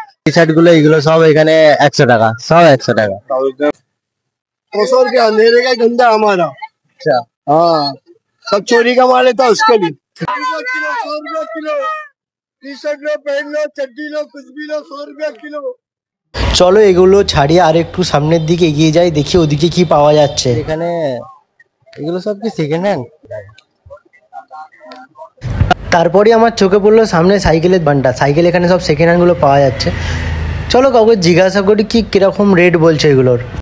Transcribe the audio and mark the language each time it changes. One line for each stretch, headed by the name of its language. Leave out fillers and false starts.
Bangla: T shirt গুলো এগুলো সব এখানে 100 টাকা, সব 100 টাকা।
Hindi: 200 रुपया अंधेरे का धंधा हमारा। अच्छा, हाँ, सब चोरी का माल था उसके लिए। 100 रुपया किलो, टी शर्ट लो, पैंट लो, चड्डी लो, कुछ भी लो, 100 रुपया किलो।
Bangla: চলো এগুলো ছাড়িয়ে আর একটু সামনের দিকে এগিয়ে যাই, দেখি ওদিকে কি পাওয়া যাচ্ছে। এখানে এগুলো সব কি সেকেন্ড হ্যান্ড? তারপরে আমার চোখে পড়লো সামনে সাইকেলের বান্ডা। সাইকেল এখানে সব সেকেন্ড হ্যান্ড গুলো পাওয়া যাচ্ছে। চলো কাউকে জিজ্ঞাসা করি কি কিরকম রেট বলছে এগুলোর।